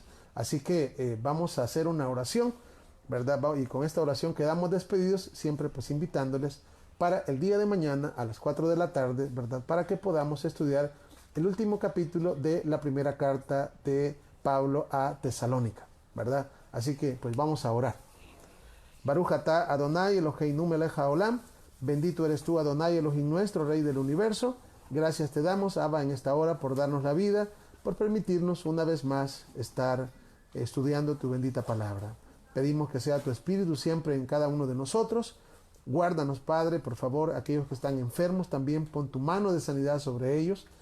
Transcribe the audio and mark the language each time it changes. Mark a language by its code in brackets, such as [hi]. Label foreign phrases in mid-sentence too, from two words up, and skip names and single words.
[es] Así que vamos a hacer una oración, ¿verdad? Y con esta oración quedamos despedidos, siempre pues invitándoles para el día de mañana a las 4 de la tarde, ¿verdad? Para que podamos estudiar el último capítulo de la primera carta de Pablo a Tesalónica, ¿verdad? Así que pues vamos a orar. [he] ברוך אתה אדוני אלוהינו מלך העולם, [es] bendito eres tú Adonai Elohim nuestro, Rey del universo. Gracias te damos, Abba, en esta hora por darnos la vida, por permitirnos una vez más estar estudiando tu bendita palabra. Pedimos que sea tu Espíritu siempre en cada uno de nosotros. Guárdanos, Padre, por favor, aquellos que están enfermos, también pon tu mano de sanidad sobre ellos.